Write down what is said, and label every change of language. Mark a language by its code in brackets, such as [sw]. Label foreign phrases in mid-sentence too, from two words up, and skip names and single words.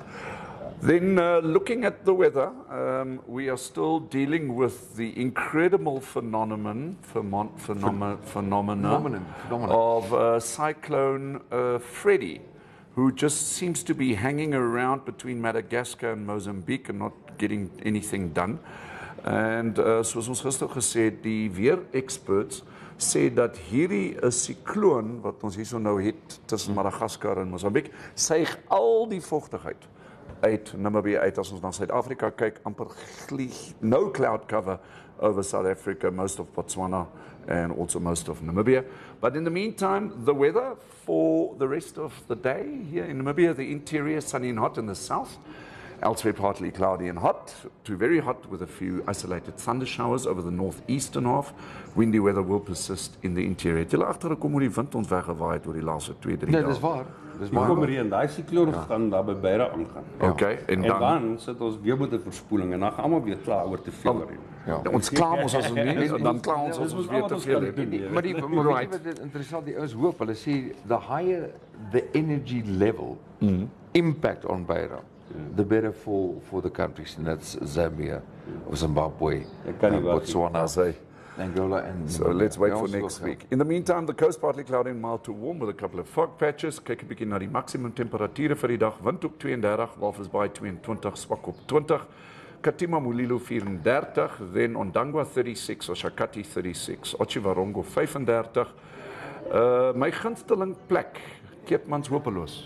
[en] Then looking at the weather, we are still dealing with the incredible phenomena of Cyclone Freddy, who just seems to be hanging around between Madagascar and Mozambique and not getting anything done. [af] And soos ons gister gesê het, die weer experts sê dat hierdie 'n sikloon wat ons hierso nou het tussen Madagaskar en Mozambique suig al die vochtigheid uit Namibia uit. As ons na Suid-Afrika kyk, amper [en] no cloud cover over South Africa, most of Botswana and also most of Namibia. But in the meantime, the weather for the rest of the day here in Namibia, the interior sunny and hot in the south, elsewhere partly cloudy and hot to very hot with a few isolated thunder showers over the northeastern half. Windy weather will persist in the interior. [af] Het julle agtergekom hoe die wind ons weggewaai het oor die laaste 2-3 dae? Nee, dis waar. Dis baie kom reën. Daai sikloon gaan daar by Beira aangaan. Okay, en dan sit ons weer met 'n verspoeling en dan gaan almal weer kla oor te veel reën. Ja. Ons kla ons as ons nie en dan kla ons as ons weer te veel reën. Maar wat interessant, die ouens hoop, hulle sê [en] the higher the energy level impact on Beira, the better for the countries, and that's Zambia, or Zimbabwe, Botswana, Angola, and so let's wait for next week. In the meantime, the coast partly cloudy and mild to warm with a couple of fog patches. [af] Kyk 'n bietjie na die maksimum temperature vir die dag. Windhoek 32, Walvis Bay 22, swak op 20. [en] Katima Mulilo 34, then Ondangwa 36, Oshakati 36, Otjiwarongo 35. [af] My gunsteling plek, Keetmans Hopeloos.